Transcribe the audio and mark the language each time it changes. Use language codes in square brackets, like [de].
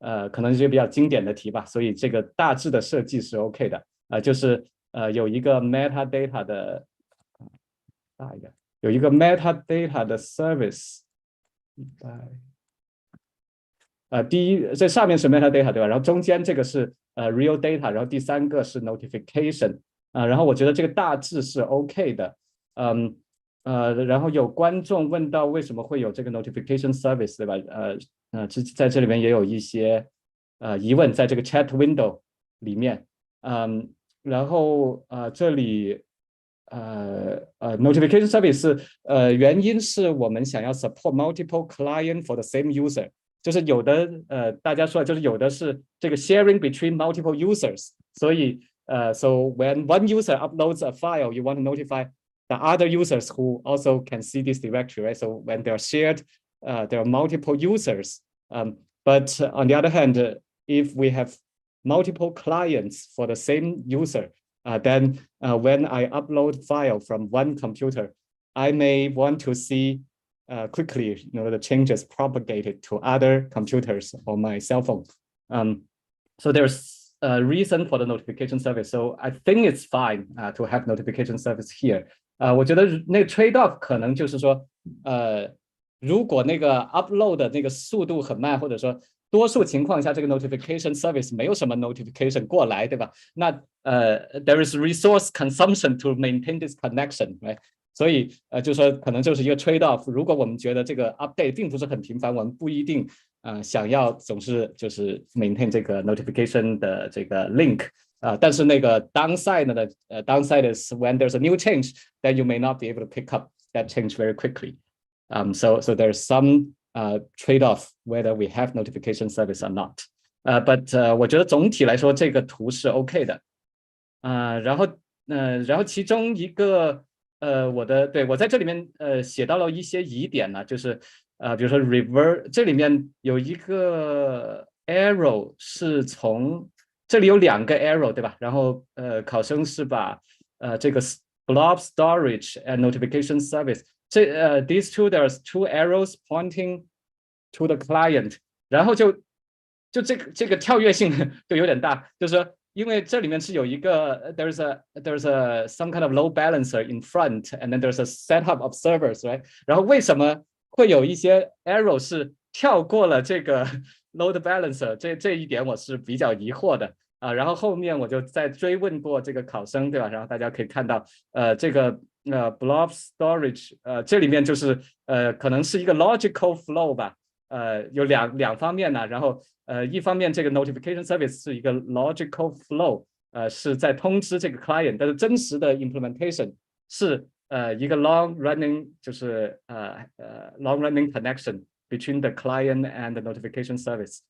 [zh] 可能是一个比较经典的题吧，所以这个大致的设计是 OK 的，就是有一个 metadata 的大一点，有一个 metadata 的 service，第一这上面是 metadata 对吧？然后中间这个是real data，然后第三个是 notification，然后我觉得这个大致是 OK 的，然后有观众问到为什么会有这个 notification service 对吧？在这里面也有一些疑问，在这个 chat window 里面，然后这里notification service 原因是我们想要 [en] support multiple client for the same user， [zh] 就是有的大家说就是有的是这个 [en] sharing between multiple users， [zh] 所以 [en] so when one user uploads a file, you want to notify the other users who also can see this directory, right? So when they're shared, there are multiple users. But on the other hand, if we have multiple clients for the same user, then when I upload file from one computer, I may want to see quickly, the changes propagated to other computers on my cell phone. So there's a reason for the notification service. So I think it's fine to have notification service here. [zh] 我觉得那个 trade off 可能就是说，如果那个 upload 的那个速度很慢，或者说多数情况下这个 notification service 没有什么 notification 过来，对吧？ [en] 那there is resource consumption to maintain this connection, right? [zh] 所以就是说可能就是一个 trade off。如果我们觉得这个 update 并不是很频繁，我们不一定想要总是就是 maintain 这个 notification 的这个 link。但是那个 downside 呢 [en] downside is when there's a new change, then you may not be able to pick up that change very quickly. So there's some trade-off whether we have notification service or not. [zh] But 我觉得总体来说这个图是 OK 的。然后其中一个我在这里面写到了一些疑点呢，就是比如说 reverse 这里面有一个 arrow 是从这里有2个 arrow 对吧？然后考生是把这个 [en] blob storage and notification service these two there's 2 arrows pointing to the client， [zh] 然后就这个跳跃性就有点大，就是说因为这里面是有一个 [en] there's a some kind of load balancer in front and then there's a setup of servers, right？ [zh] 然后为什么会有一些 arrow 是跳过了这个 load balancer， 这一点我是比较疑惑的然后后面我就再追问过这个考生，对吧？然后大家可以看到这个blob storage 这里面就是可能是一个 logical flow 吧，有两方面呢，然后一方面这个 notification service 是一个 logical flow，是在通知这个 client， 但是真实的 implementation 是一个 [en] long running 就是long running connection between the client and the notification service.